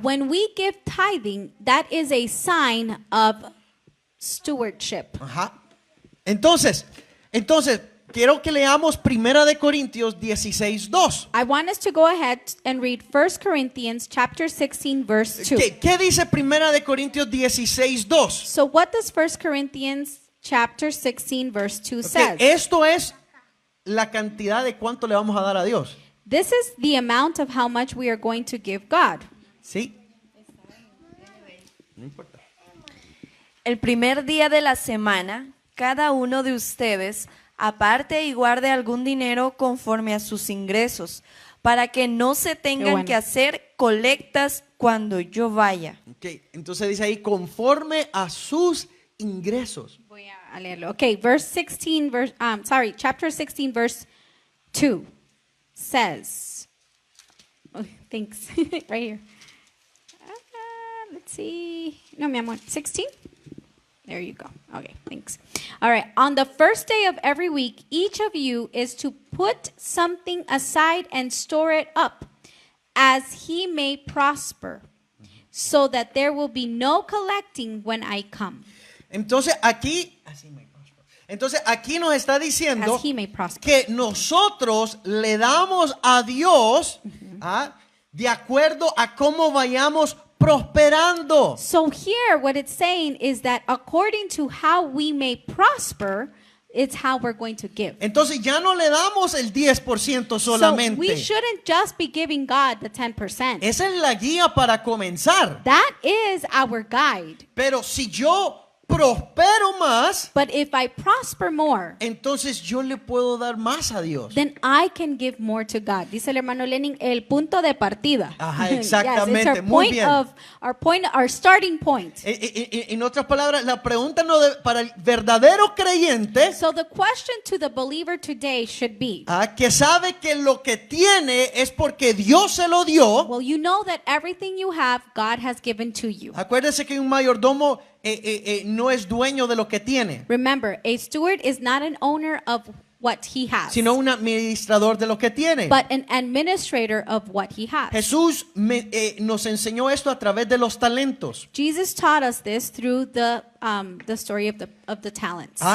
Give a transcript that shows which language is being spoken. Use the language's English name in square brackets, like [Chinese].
[English] When we give tithing, that is a sign of stewardship. Ajá. [Spanish] Entonces, quiero que leamos 1 de Corintios 16:2. [English] I want us to go ahead and read 1 Corinthians chapter 16 verse 2. [Spanish] ¿Qué dice 1 de Corintios 16:2? [English] So what does 1 Corinthians chapter 16 verse 2 says? [Spanish] Esto es la cantidad de cuánto le vamos a dar a Dios. This is the amount of how much we are going to give God. ¿Sí? No importa. El primer día de la semana, cada uno de ustedes aparte y guarde algún dinero conforme a sus ingresos, para que no se tengan que hacer colectas cuando yo vaya. Okay, entonces dice ahí, conforme a sus ingresos. Voy a leerlo. [English] Okay, chapter 16 verse 2 says, thanks, right here. Let's see. [Spanish] No, mi amor, [English] 16? There you go. Okay, thanks. All right. On the first day of every week, each of you is to put something aside and store it up, as he may prosper, so that there will be no collecting when I come. [Spanish] Entonces aquí nos está diciendo [English] As he may prosper. [Spanish] que nosotros le damos a Dios de acuerdo a cómo vayamos prosperando. [English] So here, what it's saying is that according to how we may prosper, it's how we're going to give. [Spanish] Entonces ya no le damos el 10% [English] So we [Spanish] solamente. [English] shouldn't just be giving God the 10%. [Spanish] Esa es la guía para comenzar. [English] That is our guide. [Spanish] Pero si yo prospero más, [English] But if I prosper more, [Spanish] entonces yo le puedo dar más a Dios. [English] then I can give more to God. [Spanish] Dice el hermano Lenin, el punto de partida. Ajá, [English] Yes, it's [Spanish] exactamente, [English] our [Spanish] muy [English] point [Spanish] bien. [English] of our starting point. [Spanish] En otras palabras, la pregunta para el verdadero creyente, [English] So the question to the believer today should be, [Spanish] que sabe que lo que tiene es porque Dios se lo dio. [English] well, you know that everything you have, God has given to you. [Spanish] Acuérdese que un mayordomo no es dueño de lo que tiene, [English] Remember, a steward is not an owner of what he has, [Spanish] sino un administrador de lo que tiene. [English] but an administrator of what he has. [Spanish] Jesús nos enseñó esto a través de los talentos. [English] Jesus taught us this through the story of the talents.